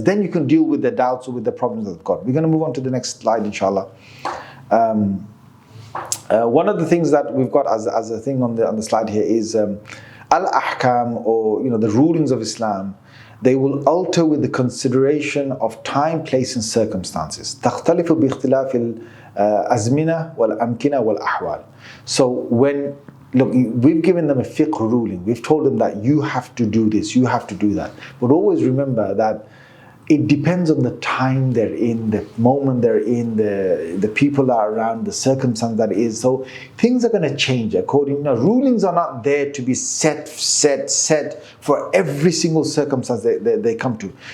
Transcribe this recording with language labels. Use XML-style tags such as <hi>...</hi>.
<en>Then you can deal with the doubts or with the problems that they've got. We're going to move on to the next slide, inshallah. One of the things that we've got as a thing on the slide here is al-ahkam, or the rulings of Islam. They will alter with the consideration of time, place, and circumstances.</en> <ar>تختلف باختلاف الأزمنة والأمكنة والأحوال.</ar> <en>So look, we've given them a fiqh ruling. We've told them that you have to do this, you have to do that. But always remember that it depends on the time they're in, the moment they're in, the people are around, the circumstance that is. So things are going to change according. Rulings are not there to be set for every single circumstance they come to.</en>